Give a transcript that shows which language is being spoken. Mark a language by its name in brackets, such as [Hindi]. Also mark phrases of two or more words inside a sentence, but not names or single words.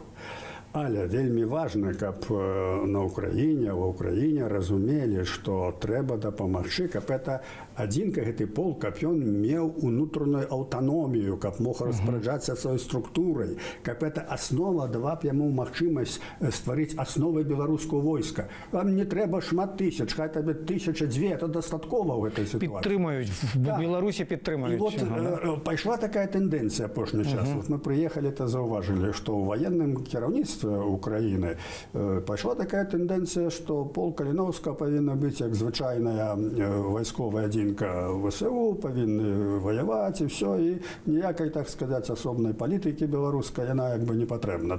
[Belarusian] Але вельмі важна, каб на Украіне, ва Украіне разумелі, што трэба дапамагчы, каб гэта адзінка, гэты полк, каб ён меў унутраную аўтаномію, каб мог распараджацца сваёй структурай, каб гэта аснова дала б яму магчымасць стварыць асновы беларускага войска. Вам не трэба шмат тысяч, хай табе 1000-2, это дастаткова ў гэтай сітуацыі. [Ukrainian] Підтримують, в Білорусі підтримують. [Belarusian] І от пайшла такая тэндэнцыя апошні час. Вот мы прыехалі, то заўважылі, што ў ваенным кіраўніцтве Украины пайшла такая тэндэнцыя, што полк Каліновскага павінна быць як звычайная вайсковая адзінка ВСУ, павінны ваяваць і ўсё, і ніякай, так сказаць, асобнай палітыкі беларускай яна як бы не патрэбна.